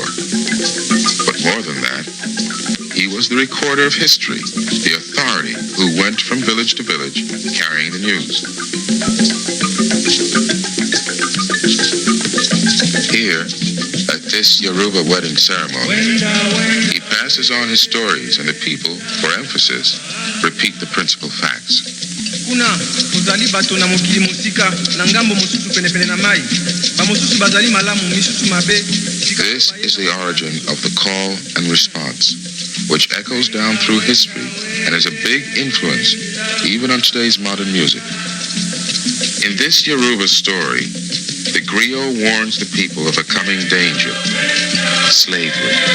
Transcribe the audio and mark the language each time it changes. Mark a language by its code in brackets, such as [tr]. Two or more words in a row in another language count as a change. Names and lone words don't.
[en] But more than that, he was the recorder of history, the authority who went from village to village carrying the news. Here, at this Yoruba wedding ceremony, he passes on his stories, and the people, for emphasis, repeat the principal facts. [ln] Kuna kuzali bato na mokili musika na ngambo mususu penepene na mai ba mususu bazali malamu misusu mabe. [en] This is the origin of the call and response, which echoes down through history and is a big influence even on today's modern music. In this Yoruba story, the griot warns the people of a coming danger: slavery.